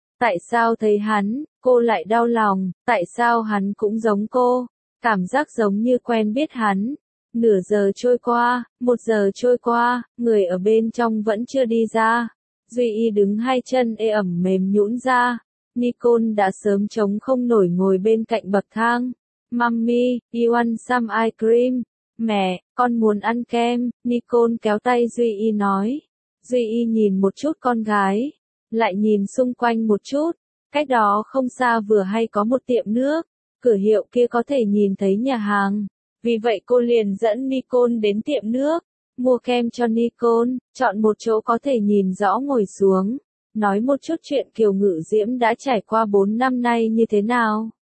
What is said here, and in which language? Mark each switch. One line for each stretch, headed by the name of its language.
Vietnamese: Tại sao thấy hắn, cô lại đau lòng, tại sao hắn cũng giống cô, cảm giác giống như quen biết hắn. Nửa giờ trôi qua, một giờ trôi qua, người ở bên trong vẫn chưa đi ra. Duy Y đứng hai chân ê ẩm mềm nhũn ra. Nicole đã sớm chống không nổi ngồi bên cạnh bậc thang.
English: Mommy, you want some ice cream?
Vietnamese: Mẹ, con muốn ăn kem, Nicole kéo tay Duy Y nói. Duy Y nhìn một chút con gái, lại nhìn xung quanh một chút, cách đó không xa vừa hay có một tiệm nước, cửa hiệu kia có thể nhìn thấy nhà hàng. Vì vậy cô liền dẫn Nicole đến tiệm nước, mua kem cho Nicole, chọn một chỗ có thể nhìn rõ ngồi xuống, nói một chút chuyện Kiều Ngự Diễm đã trải qua 4 năm nay như thế nào.